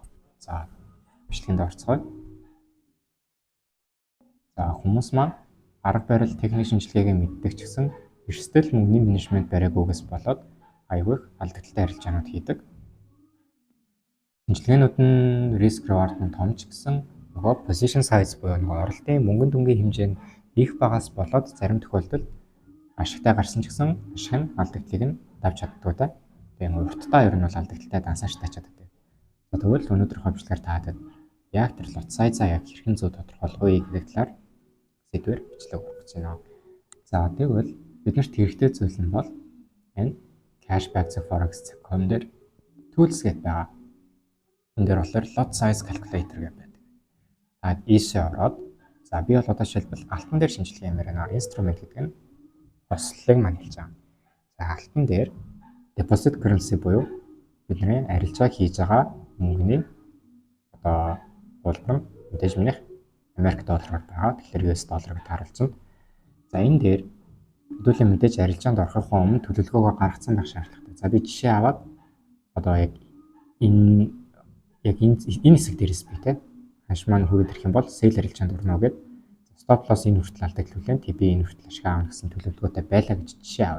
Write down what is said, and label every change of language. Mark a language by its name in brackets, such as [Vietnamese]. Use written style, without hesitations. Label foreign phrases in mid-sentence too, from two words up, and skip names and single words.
[Mongolian] За бичлэгэнд орцгоё. За хүмүүс маань арга барил техник шинжилгээгээ мэддэг ч гэсэн эрсдэл мөнгөний менежмент бариагүйгээс болоод аягүй их алдагдaltaй арилжаанууд хийдэг. Шинжилгээнүүд нь [English] risk reward [Mongolian] нь том ч гэсэн нөгөө [English] position size [Mongolian] буюу нөгөө оролтын мөнгөн дүнгийн хэмжээ нь их багаас болоод зарим тохиолдолд ашигтай гарсан ч гэсэн ашиг нь алдагдлыг нь давж чаддгүй та. Тэгээ урттаа ер нь бол алдагдaltaй дансааш тачаад байдаг. За тэгвэл өнөөдрийнхөө бичлэгээр таадаг яг тэр [English] lot size- [Mongolian] аа яг хэрхэн зөв тодорхойлох вэ гэдэг талаар сэдвээр бичлэг өгөх гэж байна. За тэгвэл биднэрт хэрэгтэй зүйл нь бол энэ cashback.forex.com дээр tools гэдэг байгаа. Энэ дээр болохоор [English] lot size calculator [Mongolian] гэдэг байдаг. Таад ийшээ ороод за би бол одоо жишээлбэл алтан дээр шинжилгээ юмэр байна. Instrument гэдэг нь хослолыг маань хэлж байгаа. За алтан дээр [English] deposit currency [Mongolian] буюу бидний арилжаа хийж байгаа мөнгөний одоо хуулбар мэдээж минийх Америк доллараар байгаа. Тэгэхээр US долларыг тааруулсан. За энэ дээр хэдүүлээ мэдээж арилжаанд орохын өмнө төлөвлөгөөгөө гаргацсан байх шаардлагатай. За би жишээ аваад одоо яг энэ хэсэг дээрээс би те хаш маань хүрээд ирэх юм бол sell арилжаанд орно гэдэг [English] stop loss [Mongolian] энэ хүртэл алдагдлуулсан TP энэ хүртэл ашиг аавна гэсэн төлөвлөгөөтэй байлаа гэж жишээ авъя.